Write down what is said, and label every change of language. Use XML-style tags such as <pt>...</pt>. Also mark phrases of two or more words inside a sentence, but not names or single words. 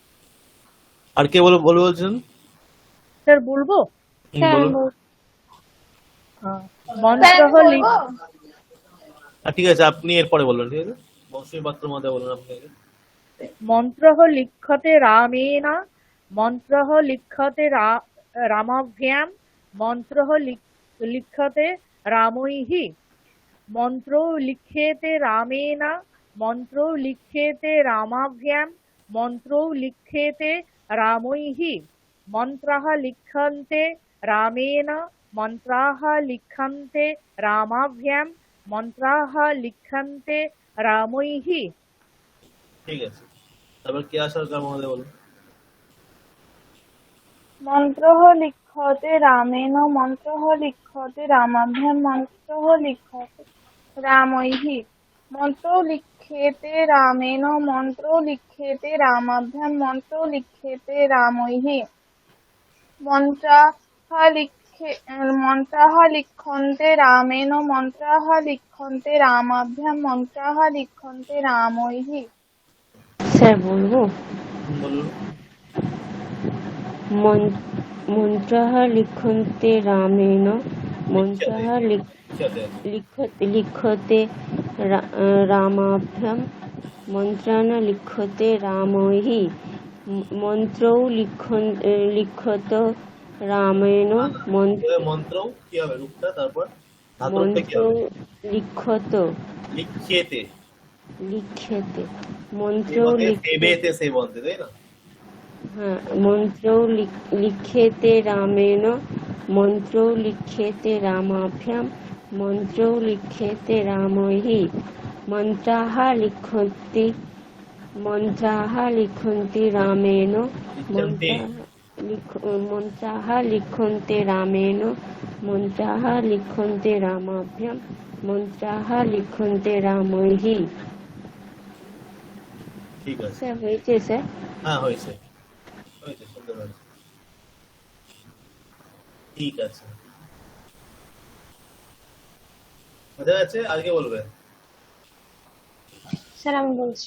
<bn>আর কে বলছেন? স্যার বলবো। বলুন। মন্ত্রः ঠিক আছে, আপনি এরপরে বলবেন। ঠিক আছে, মৌসুমী পাত্র মহোদয় বলুন আপনি আগে।</bn> <sa>মন্ত্রः লিখ্যতে রামেণ মন্ত্রः লিখ্যতে রামাভ্যাম মন্ত্রः লিখ্যতে রামৈः মন্ত্রো লিখ্যেতে রামেণ মন্ত্রো লিখ্যেতে রামাভ্যাম মন্ত্রো লিখ্যেতে রামৈः মন্ত্রাः লিখ্যন্তে রামেণ মন্ত্রাः লিখ্যন্তে রামাভ্যাম মন্ত্রাः লিখ্যন্তে রামৈः।</sa> <bn>ঠিক আছে, তারপর কে সরকার মহোদয় বলুন।</bn> <sa>মন্ত্রः লিখ্যতে রামেণ মন্ত্রः লিখ্যতে রামাভ্যাম মন্ত্রः লিখ্যতে রামৈः মন্ত্রো লিখ্যেতে রামেণ মন্ত্রো লিখ্যেতে রামাভ্যাম মন্ত্রো লিখ্যেতে রামৈः মন্ত্রাः লিখ্যন্তে রামেণ মন্ত্রাः লিখ্যন্তে রামাভ্যাম মন্ত্রাः লিখ্যন্তে রামৈः।</sa> <bn>স্যার বলবো? বলুন।</bn> <sa>মন্ত্রः লিখ্যন্তে রামেণ মন্ত্রः লিখ্যতে রামাভ্যাম মন্ত্রাণ লিখ্যতে রামৈः মন্ত্রৌ লিখ্যত রামেণ</sa> <bn>মন্ত্র কি হবে রূপটা, তারপর</bn> <sa>মন্ত্র লিখ্যত লিখ্যেতে মন্ত্র</sa> <bn>এবেতে সে বলতে, তাই না? হ্যাঁ,</bn> <sa>মন্ত্রৌ লিখ্যেতে রামেণ মন্ত্রৌ লিখ্যেতে রামাভ্যাম মন্ত্রৌ লিখ্যেতে রামৈः মন্ত্রাः লিখ্যন্তে রামেণ মন্ত্রাः লিখ্যন্তে রামেণ মন্ত্রাः লিখ্যন্তে রামাভ্যাম মন্ত্রাः লিখ্যন্তে রামৈः।</sa> <bn>ঠিক আছে, স্যার হয়েছে স্যার? হ্যাঁ হয়েছে, সুন্দর হয়েছে। ঠিক আছে, বোঝা যাচ্ছে। আজকে বলবে? স্যার আমি বলছি।</bn>